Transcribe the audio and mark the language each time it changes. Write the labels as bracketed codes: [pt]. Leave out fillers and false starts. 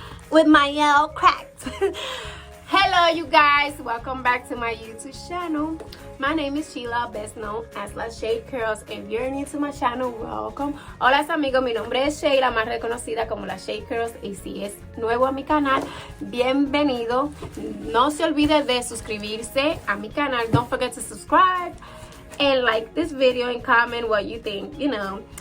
[en] With Mielle cracked. Hello you guys, welcome back to my YouTube channel. My name is Sheila, best known as La Shade Curls. If you're new to my channel, welcome. [es] Hola amigos, mi nombre es Sheila, más reconocida como La Shade Curls. Y si es nuevo a mi canal, bienvenido. No se olvide de suscribirse a mi canal. [en] Don't forget to subscribe and like this video and comment what you think, you know.